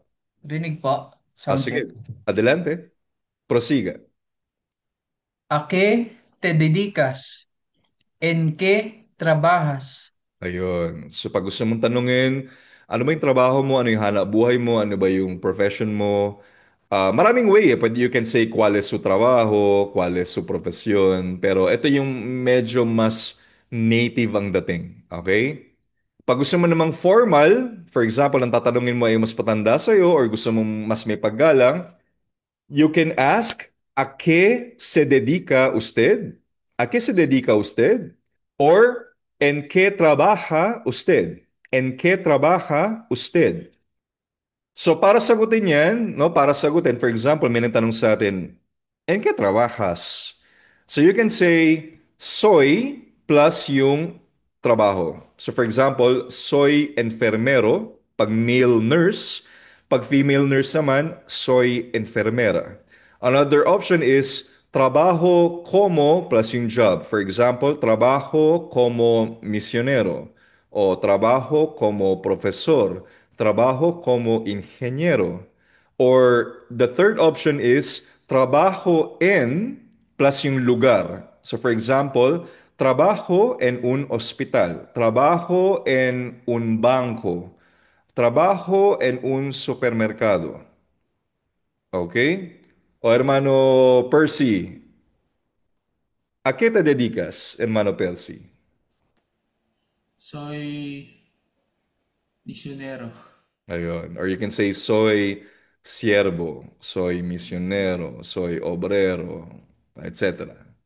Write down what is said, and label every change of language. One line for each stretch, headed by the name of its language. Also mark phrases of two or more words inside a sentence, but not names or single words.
Filipino: Rinig po.
English: Sound check.
Filipino: Sige,
Spanish: adelante. Prosiga. ¿A qué te dedicas? ¿En qué trabajas?
Filipino: Ayun. So pag gusto mong tanungin, ano ba yung trabaho mo, ano yung hanap buhay mo, ano ba yung profession mo, maraming way eh. Pwede
English: you can say
Spanish: cuál es su trabajo, cuál es su profesión,
Filipino: pero ito yung medyo mas native ang dating. Okay? Pag gusto mo namang formal,
English: for example,
Filipino: ang tatanungin mo ay mas patanda sa'yo or gusto mong mas may paggalang,
English: you can ask,
Spanish: ¿a qué se dedica usted? ¿A qué se dedica usted? Or, ¿en qué trabaja usted? ¿En qué trabaja usted?
Filipino: So, para sagutin yan, no? Para sagutin,
English: for example,
Filipino: may nagtanong sa atin,
Spanish: ¿en qué trabajas?
English: So, you can say,
Spanish: soy plus yung trabajo.
English: So, for example,
Spanish: soy enfermero,
Filipino: pag
English: male nurse.
Filipino: Pag
English: female nurse
Filipino: naman,
Spanish: soy enfermera.
English: Another option is,
Spanish: trabajo como plus yung job.
English: For example,
Spanish: trabajo como misionero o trabajo como profesor, trabajo como ingeniero.
English: Or the third option is
Spanish: trabajo en
English: plus yung lugar. So for example,
Spanish: trabajo en un hospital, trabajo en un banco, trabajo en un supermercado. Okay? O hermano Percy, ¿a qué te dedicas, hermano Percy? Soy misionero.
Filipino: Ayun.
English: Or you can say,
Spanish: soy siervo, soy misionero, soy obrero, etc.